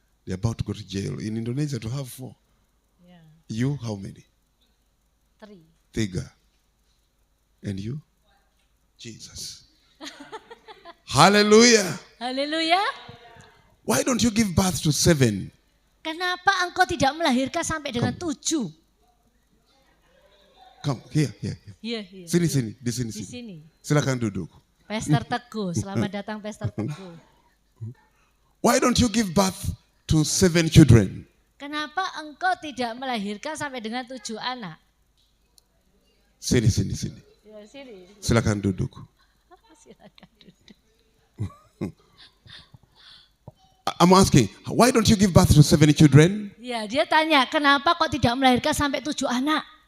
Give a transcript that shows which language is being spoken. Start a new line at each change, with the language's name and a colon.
English: They're about to go to jail. In Indonesia, to have 4. Yeah. You, how many? 3. 3. And you? Jesus. Hallelujah.
Indonesian: Haleluya.
English: Why don't you give birth to 7?
Indonesian: Kenapa engkau tidak melahirkan sampai dengan 7?
English: Come, here.
Indonesian: Iya. Sini. Di Di sini. sini. Silakan duduk. Pastor Teguh, selamat datang Pastor Teguh.
English: Why don't you give birth to 7 children?
Indonesian: Kenapa engkau tidak melahirkan sampai dengan 7 anak? Sini. Ya, sini. Silakan duduk. Silakan duduk.
English: I'm asking, why don't you give birth to 7 children?
Indonesian: Ya, dia tanya, kenapa kok tidak melahirkan sampai 7 anak?